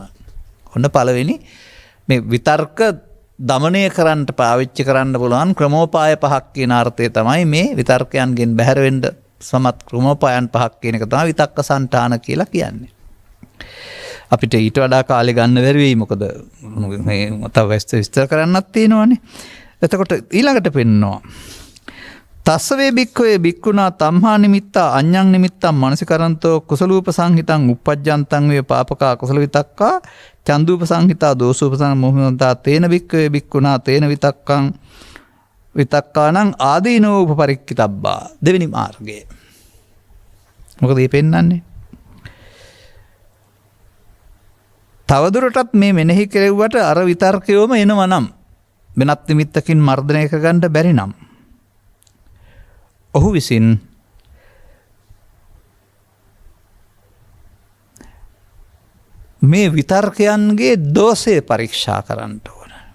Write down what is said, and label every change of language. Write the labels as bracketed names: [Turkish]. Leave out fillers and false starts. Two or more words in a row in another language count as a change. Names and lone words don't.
[Sinhala] ඔන්න පළවෙනි මේ විතර්ක දමනය කරන්න පාවිච්චි කරන්න පුළුවන් ක්‍රමෝපාය පහක් කියන අර්ථය තමයි මේ විතර්කයන්ගෙන් බැහැර වෙන්න සමත් ක්‍රමෝපායන් පහක් කියන එක තමයි විතක්ක සංඨාන කියලා කියන්නේ. අපිට ඊට වඩා කාලෙ ගන්න බැරි වෙයි මොකද මේ තව විස්තර කරන්නත් තියෙනවානේ. එතකොට ඊළඟට පෙන්නනවා [Pali] තස්සවේ භික්ඛවේ භික්ඛුනා තම්හා නිමිත්තා අඤ්ඤං නිමිත්තං මනසිකරන්තෝ කුසලූප සංහිතං uppajjanතං වේ පාපකා කුසල විතක්කා චන්දූප සංහිතා දෝසූප සංමෝහනතා තේන භික්ඛවේ භික්ඛුනා තේන විතක්කං විතක්කානං ආදීනෝ උපපරික්කිතබ්බා. [Sinhala] දෙවෙනි මාර්ගය. මොකද මේ පෙන්නන්නේ? තවදුරටත් මේ මෙනෙහි කෙරෙව්වට අර විතර්කයෝම එනවා නම් වෙනත් නිමිත්තකින් මර්ධනය කරගන්න බැරි නම් ඔහු විසින් මේ විතර්කයන්ගේ දෝෂය පරීක්ෂා කරන්න ඕන.